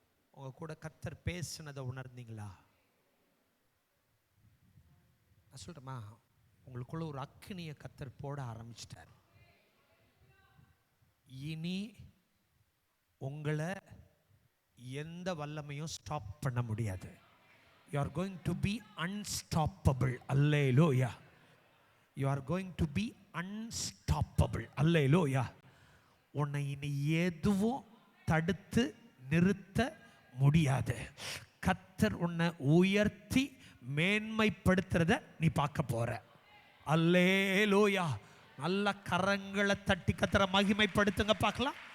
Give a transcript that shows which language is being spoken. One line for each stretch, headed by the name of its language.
Tamil: உங்க கூட கர்த்தர் பேசினதை உணர்ந்தீங்களா? நான் சொல்றேமா, உங்களுக்குள்ள ஒரு அக்கினியை கர்த்தர் போட ஆரம்பிச்சிட்டார். இனி உங்களை எந்த வல்லமையும் ஸ்டாப் பண்ண முடியாது.
English: You are going to be unstoppable. அல்லேலூயா. You are going to be unstoppable.
Tamil: அல்லேலூயா. உன்னை இனி எதுவும் தடுத்து நிறுத்த முடியாது. கர்த்தர் உன்னை உயர்த்தி மேன்மைப்படுத்துறத நீ பார்க்க போற. அல்லேலூயா. நல்ல கரங்களை தட்டி கர்த்தரை மகிமைப்படுத்துங்க பார்க்கலாம்.